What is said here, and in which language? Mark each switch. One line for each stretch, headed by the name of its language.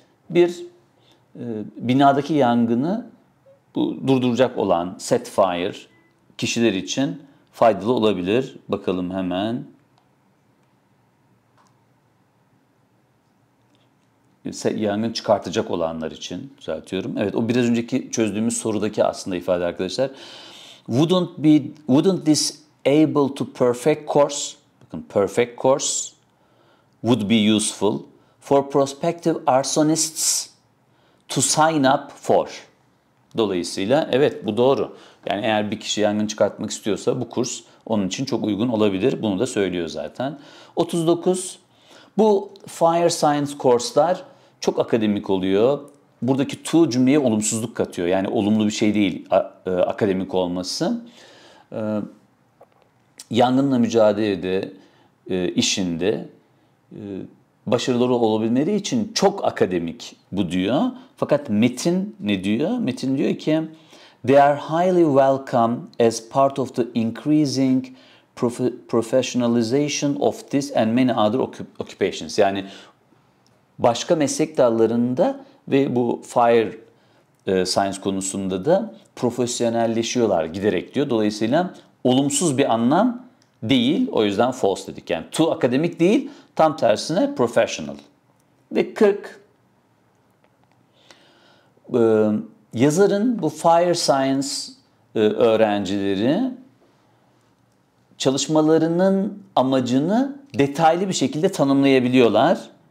Turkish: Bir binadaki yangını durduracak olan set fire kişiler için faydalı olabilir. Bakalım hemen. Yangın çıkartacak olanlar için düzeltiyorum. Evet, o biraz önceki çözdüğümüz sorudaki aslında ifade arkadaşlar.
English: Wouldn't this able to perfect course,
Turkish: bakın
English: perfect course would be useful for prospective arsonists to sign up for.
Turkish: Dolayısıyla evet, bu doğru. Yani eğer bir kişi yangın çıkartmak istiyorsa bu kurs onun için çok uygun olabilir. Bunu da söylüyor zaten. 39. Bu fire science kurslar çok akademik oluyor. Buradaki to cümleye olumsuzluk katıyor. Yani olumlu bir şey değil akademik olması. Yangınla mücadelede, işinde başarılı olabilmeleri için çok akademik bu diyor. Fakat metin ne diyor? Metin diyor ki
English: they are highly welcome as part of the increasing professionalization of this and many other occupations.
Turkish: Yani başka meslek dallarında ve bu fire science konusunda da profesyonelleşiyorlar giderek diyor. Dolayısıyla olumsuz bir anlam değil. O yüzden false dedik. Yani to akademik değil, tam tersine professional. Ve 40 yazarın bu fire science öğrencileri çalışmalarının amacını detaylı bir şekilde tanımlayabiliyorlar.